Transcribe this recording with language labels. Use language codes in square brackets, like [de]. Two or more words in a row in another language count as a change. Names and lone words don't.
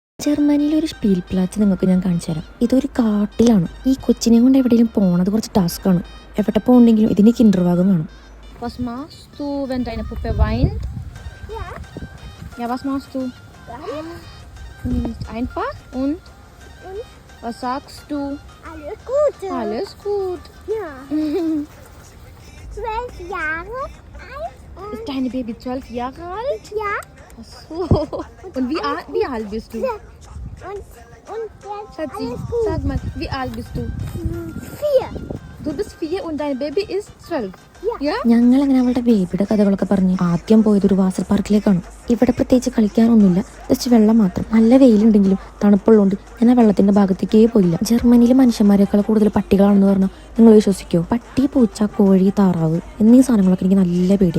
[ml] ജർമ്മനിയിലെ ഒരു [de] Spiel Platz [ml] നിങ്ങൾക്ക് ഞാൻ കാണിച്ചു തരാം. ഇതൊരു കാട്ടിലാണ്. ഈ കൊച്ചിനെ കൊണ്ട് എവിടെയെങ്കിലും പോണത് കുറച്ച് ടാസ്ക്കാണ്. എവിടെ പോകണ്ടെങ്കിലും ഇതിന് കിൻഡർവാഗൻ വേണം. [de] Was machst du, wenn deine Puppe weint? Ja. Ja, was machst du? Du nimmst einfach und was sagst du? Alles Gute. Alles gut. Ja. 12 Jahre alt. Ist deine Baby 12 Jahre alt? Ja. Ach so. Und wie alt bist du? Und jetzt Schatzi, alles gut. sag mal, wie alt bist du? 4. Du bist 4 und dein Baby ist 12. Ja? [ml] ഞങ്ങൾ അങ്ങനെ അവളുടെ ബേബിയുടെ കഥകളൊക്കെ പറഞ്ഞ് ആദ്യം പോയത് ഒരു വാട്ടർ പാർക്കിലേക്കാണ്. ഇവിടെ പ്രത്യേകിച്ച് കളിക്കാനൊന്നുമില്ല, ജസ്റ്റ് വെള്ളം മാത്രം. നല്ല വെയിലുണ്ടെങ്കിലും തണുപ്പുള്ളതുകൊണ്ട് ഞാൻ ആ വെള്ളത്തിന്റെ ഭാഗത്തേക്കേ പോയില്ല. ജർമ്മനിയിൽ മനുഷ്യന്മാരെക്കാൾ കൂടുതൽ പട്ടികളാണെന്ന് പറഞ്ഞാൽ നിങ്ങൾ വിശ്വസിക്കുമോ? പട്ടി, പൂച്ച, കോഴി, താറാവ് എന്നീ സാധനങ്ങളൊക്കെ എനിക്ക് നല്ല പേടിയാണ്.